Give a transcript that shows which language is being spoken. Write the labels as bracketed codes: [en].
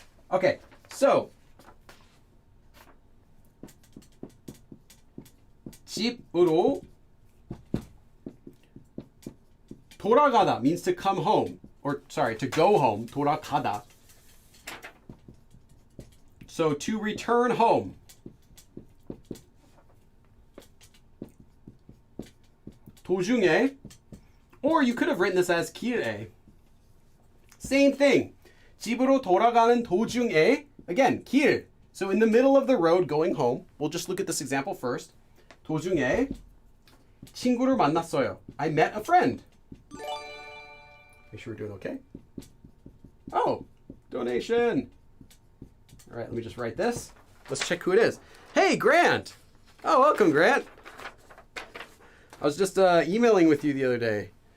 [en] Okay, so [ko] 집으로 돌아가다 [en] means to come home, or sorry, to go home. [ko] 돌아가다. [en] So to return home. 도중에, or you could have written this as 길에. Same thing. [ko] 집으로 돌아가는 도중에, again, 길. [en] So in the middle of the road going home, we'll just look at this example first. [ko] 도중에 친구를 만났어요. [en] I met a friend. Make sure we're doing okay. Oh, donation. All right, let me just write this. Let's check who it is. Hey, Grant. Oh, welcome, Grant. I was just emailing with you the other day.